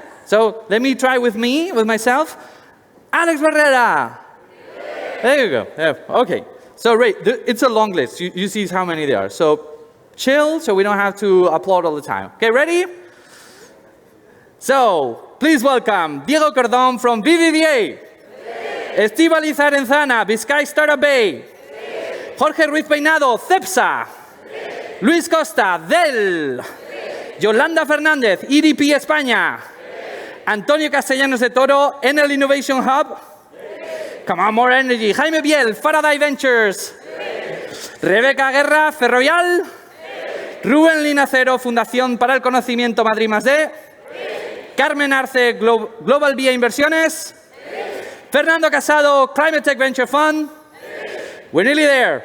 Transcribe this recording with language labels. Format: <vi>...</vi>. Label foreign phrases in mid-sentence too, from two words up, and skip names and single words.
<en>So let me try with myself. Alex Barrera. There you go. Yeah. Okay. So Ray, it's a long list. You see how many there are. So chill, so we don't have to applaud all the time. Okay, ready? So please welcome Diego Cordón from BBVA. Estíbaliz Arenzana, Vizcay Startup Bay. Jorge Ruiz Peinado, Cepsa. Luis Costa, Dell. Yolanda Fernández, EDP España. Antonio Castellanos de Toro, Enel Innovation Hub. Come on, more energy. Jaime Biel, Faraday Ventures. Rebeca Guerra, Ferrovial. Rubén Linacero, Fundación para el Conocimiento Madrid +D. Carmen Arce, Global Vía Inversiones. Fernando Casado, Climate Tech Venture Fund. We're nearly there.</en>